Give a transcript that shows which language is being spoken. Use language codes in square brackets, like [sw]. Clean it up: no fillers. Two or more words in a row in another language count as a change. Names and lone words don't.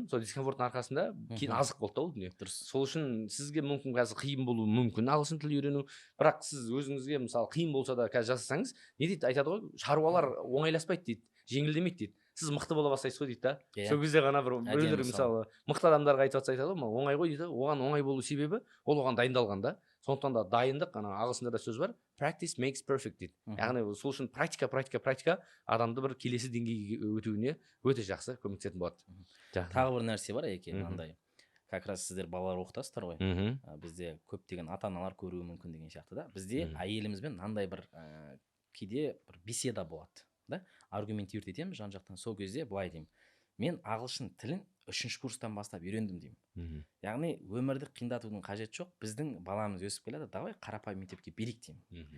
[kk] Сол дискомфорттың арқасында кейін азық болды да ол дүние. Сол үшін сізге мүмкін қазір қиын болуы мүмкін ағылшын тілін үйрену, бірақ сіз өзіңізге мысалы қиын болса да қазір жасасаңыз, не дейді, айтады ғой, шаруалар оңайласпайды дейді, жеңілдемейді дейді. Сіз мықты бола бастайсыз ғой дейді да. Сол кезде ғана біреулер мысалы мықты адамдарға айтып жатса айтады ғой, оңай ғой дейді. Оған оңай болу себебі ол оған дайындалған да. Сондықтан да дайындық, ана ағылшында да сөз бар, [en] practice makes perfect дейді. [kk] Яғни сол үшін практика адамды бір келесі деңгейге өтуіне өте жақсы көмектесетін болады. Тағы бір нәрсе бар екен, мынандай. [ru] Как раз [kk] сіздер балалар оқытасыздар ғой. Бізде көптеген ата-аналар көруі мүмкін деген сияқты да. Бізде әйелімізбен мынандай бір кейде бір беседа болады, да? Аргумент өртетеміз жан-жақтан. Сол кезде былай деймін. Мен ағылшын тілін 3-ші курстан бастап үйрендім деймін. Яғни өмірді қиындатудың қажеті жоқ. Біздің баламыз өсіп келеді, давай қарапайым мектепке берейік деймін.